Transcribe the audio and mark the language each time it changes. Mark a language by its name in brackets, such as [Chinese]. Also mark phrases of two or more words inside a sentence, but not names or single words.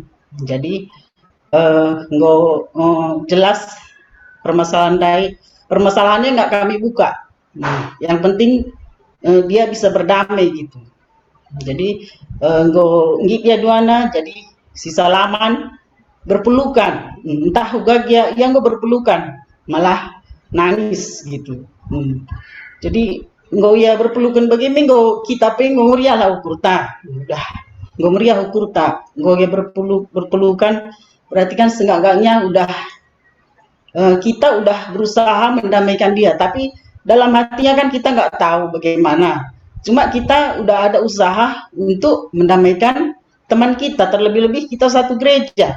[Indonesian] Jadi jelas permasalahannya nggak kami buka. Nah, yang penting dia bisa berdamai gitu. Jadi dia duana jadi si salaman berpelukan. Entah juga dia yang berpelukan malah nangis gitu. Jadi ya berpelukan bagaimana kita pengen [Batak Karo] meriah lah ukurta. [Indonesian] Udah [Batak Karo] meriah ukurta. [Indonesian] Ya berpelukan berarti kan setengahnya udah kita udah berusaha mendamaikan dia, tapi dalam hatinya kan kita nggak tahu bagaimana. Cuma kita udah ada usaha untuk mendamaikan teman kita, terlebih-lebih kita satu gereja.